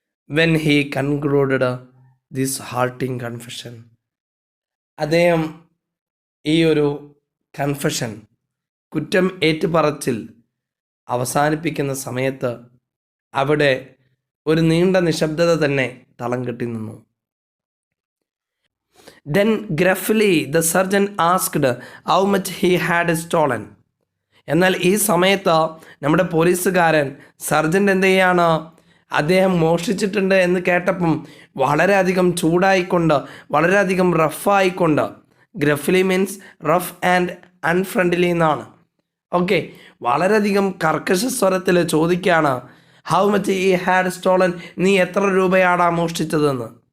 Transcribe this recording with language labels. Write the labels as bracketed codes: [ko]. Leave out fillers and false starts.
[en] When he concluded this hurting confession. [ml] അദ്ദേഹം ഈ ഒരു കൺഫെഷൻ, കുറ്റം ഏറ്റുപറച്ചിൽ അവസാനിപ്പിക്കുന്ന സമയത്ത് അവിടെ ഒരു നീണ്ട നിശബ്ദത തന്നെ തളം കെട്ടി നിന്നു. [en] Then gruffly the surgeon asked how much he had stolen. [ml] എന്നാൽ ഈ സമയത്ത് നമ്മുടെ പോലീസുകാരൻ സർജൻ്റ് എന്ത് ചെയ്യാണ്? അദ്ദേഹം മോഷ്ടിച്ചിട്ടുണ്ട് എന്ന് കേട്ടപ്പം വളരെയധികം ചൂടായിക്കൊണ്ട്, വളരെയധികം റഫായിക്കൊണ്ട്, [en] gruffly means rough and unfriendly [ml] എന്നാണ്. ഓക്കെ, വളരെയധികം കർക്കശ സ്വരത്തിൽ ചോദിക്കുകയാണ്, [en] how much he had stolen, [ml] നീ എത്ര രൂപയാടാ മോഷ്ടിച്ചതെന്ന്.